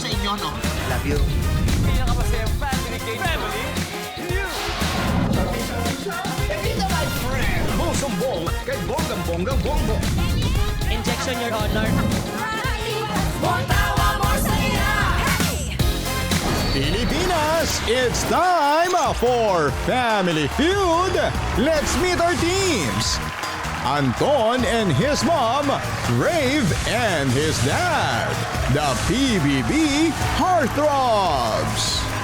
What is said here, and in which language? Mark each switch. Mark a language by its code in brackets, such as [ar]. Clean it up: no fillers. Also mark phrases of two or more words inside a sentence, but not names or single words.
[en] no. Love you. [tl] Pinakamasayang family game. [en] Family [tl] Bong-sumbong kay bonggang-bonggang bongbong. [en] Injection, Your Honor. More tawa, more saya! Hey! Pilipinas, it's time for Family Feud. Let's meet our teams. Anton and his mom, Rave and his dad, the PBB Heartthrobs.